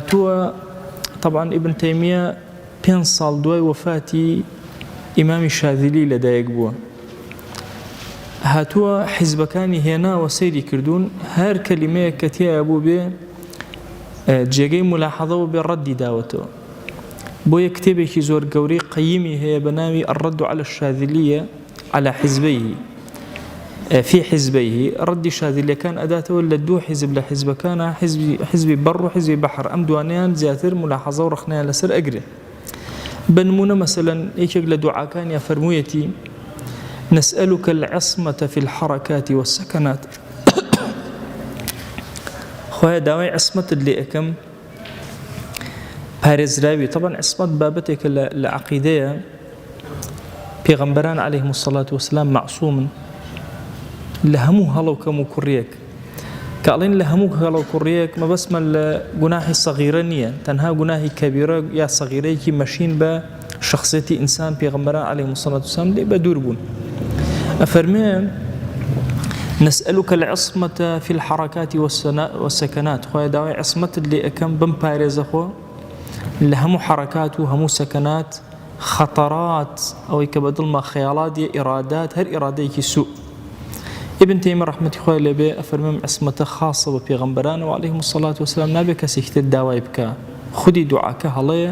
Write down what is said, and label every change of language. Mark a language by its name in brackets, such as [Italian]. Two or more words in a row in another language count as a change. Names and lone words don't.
[Central Kurdish] طبعا ابن تيمية 5 ساڵ دوای وفاتی ئیمامی شاذلی لەدایک بووە، هاتووە حیزبەکانی هێناوە سەیری کردوون، هەر کەلیمەیەک کە تێیە بوو بێ جێگەی ملاحەظەوە بێ ڕەدی داوەتەوە. بۆیە کتێبێکی زۆر گەورەی قەییمی هەیە بە ناوی الرد على الشاذلیة على حزبيه في حزبيه. ڕەدی شاذلیەکان ئەداتەوە لە دوو حیزب لە حیزبەکانە، حیزبی بەڕ و حیزبی بەحر، ئەم دوانیان زیاتر ملاحەظە و ڕخنەیان لەسەر ئەگرێ. بنمونە مثلا یەکێک لە دوعاکانیان فەرموویەتی [Arabic] نسألك العصمة في الحركات والسكنات. [Central Kurdish] خوایە داوای عصمەتت لێ ئەەکەم، پارێزراوی. طبعا عصمەت بابەتێکە لە عەقیدەیە، پێغەمبەران [Arabic] عەلەیهیم الصەلاة وەسەلام [Central Kurdish] معسوومن لە هەموو هەڵە و کەم و کوڕیەک. کە ئەڵێن لە هەموو هەڵە و کوڕیەک مەبەسمە لە گوناحی سەغیرە نییە، تەنها گوناحی کەبیرە یا سەغیرەیەکی مەشین بە شخصیەتی ئینسان پێغەمبەران [Arabic] عەلەیهیم الصەلاة وەسەلام [Central Kurdish] لێ بە دوور بوون. ئەفەرمێ [Arabic] نسألك العصمة في الحركات والسكنات. [Central Kurdish] خوایە داوای عصمەتت لێ ئەەکەم بم پارێزە خۆ لە هەموو حرکات و هەموو سەکەنات، خەتەرات ئەوەی کە بەدڵمە خەیاڵات یە ئیرادات، هەر ئیرادەیەکی سوء. ابن تەیمیە ڕەحمەتی خوای لێبێ ئەفەرمێ عصمەتە خاصە بە پێغەمبەرانەوە [Arabic] عەلەیهیم الصەلاة وەسەلام، [Central Kurdish] نابێ کەسێکی تر داوای بکە، خودی دوعاکە هەڵەیە.